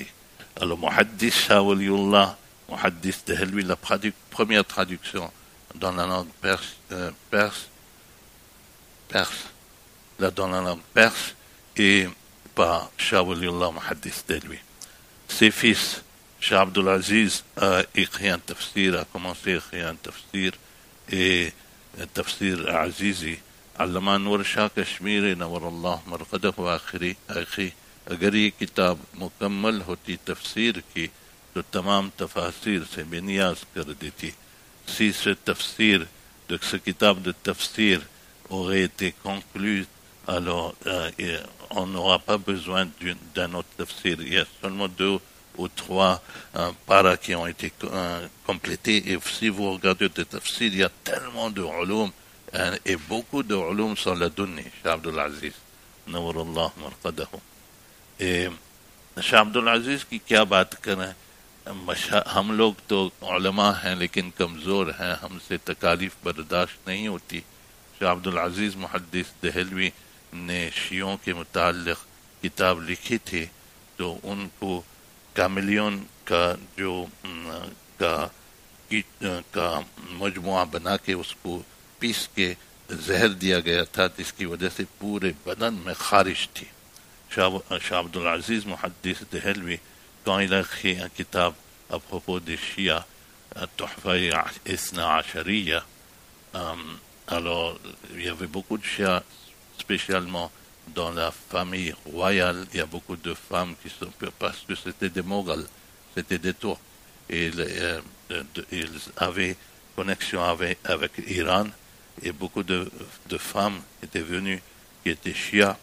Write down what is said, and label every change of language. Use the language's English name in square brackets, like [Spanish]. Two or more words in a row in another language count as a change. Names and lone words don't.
[French] Alors, Muhaddis Shah Waliullah, Muhaddis Dehlawi, la première traduction dans la langue dans la langue perse, et par Shah Waliullah Muhaddis Dehlawi. Ses fils, Shah Abdul Aziz a écrit un tafsir, a commencé à écrire un tafsir, et un tafsir Azizi. [Urdu] علما نور شاہ کشمیر نور اللہ مرقدہ آخری اگر یہ کتاب مکمل ہوتی تفسیر کی تو تمام تفاسیر سے بے نیاز کر دیتی. [French] Si ce tafsir, de ce kitab de tafsir aurait été conclu, alors on n'aura pas besoin d'un autre tafsir. Il y a seulement 2 ou 3 paras qui ont été complétés. Et si vous regardez le tafsir, il y a tellement de ulum, et beaucoup de ulum sont la donnée, [Arabic] شاه عبد العزيز، نور الله مرقده. [Urdu] Et Shah Abdul Aziz کی کیا بات کریں، ہم لوگ تو علما ہیں لیکن کمزور ہیں، ہم سے تکالیف برداشت نہیں ہوتی. شاہ عبدالعزیز محدث دہلوی نے شیعوں کے متعلق کتاب لکھی تھی، تو ان کو کاملیان کا جو کا مجموعہ بنا کے اس کو پیس کے زہر دیا گیا تھا، جس کی وجہ سے پورے بدن میں خارش تھی. शाह अब्दुल अजीज़ मुहद्दिस देहलवी, [French] quand il a écrit un kitab à propos des Shia, Tuhfa Isna Ashariya, alors il y avait beaucoup de Shia, spécialement dans la famille royale. Il y a beaucoup de femmes qui sont, parce que c'était des Moghals, c'était des Turcs, et ils avaient connexion avec l'Iran, et beaucoup de femmes étaient venues qui étaient Shia.